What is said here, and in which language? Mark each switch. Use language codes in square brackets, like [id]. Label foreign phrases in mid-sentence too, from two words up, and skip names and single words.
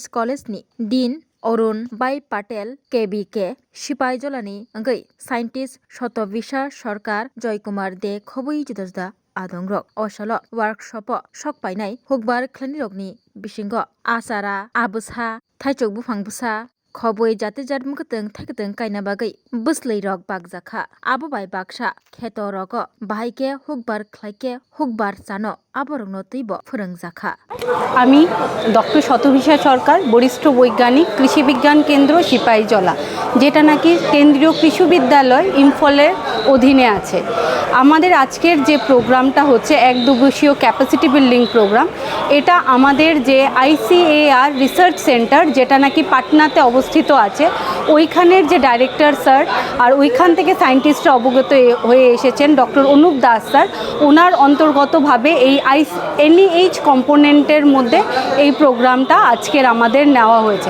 [trp] कॉलेज नि डीन अरुण बाई पाटेल KBK सिपाइजलानि अंगै साइन्टिस्ट शतविशा सरकार जयकुमार दे खबै जुदा आदंरक असल वर्कशप सकपाइनाय हुकबार खालायनिरकनि बिसिंग आसारा आबुसा थाइचक बुफांबुसा खबै जाति जातमुखतों थाइकतों कायना बागै बुस्लै रक बागजाखा आबोबाय बाक्सा खेत रक बाहायके हुकबार खालायके हुकबार जानो आबरंनो तैब फोरोंजाखा [bn] আমি ডক্টর শতভিষা সরকার বরিষ্ঠ বৈজ্ঞানিক কৃষি বিজ্ঞান কেন্দ্র সিপাহীজলা যেটা নাকি কেন্দ্রীয় কৃষি বিদ্যালয় ইম্ফলের অধীনে আছে। আমাদের আজকের যে প্রোগ্রামটা হচ্ছে এক দিবসীয় [en] capacity building program, [bn] এটা আমাদের যে ICAR [en] research center [bn] যেটা নাকি পাটনাতে অবস্থিত আছে ওইখানের যে [en] director sir [bn] আর ওইখান থেকে সায়েন্টিস্টরা অবগত হয়ে এসেছেন ডক্টর অনুপ দাস স্যার, ওনার অন্তর্গতভাবে এই NEH কম্পোনেন্টের মধ্যে এই প্রোগ্রামটা আজকের আমাদের নেওয়া হয়েছে।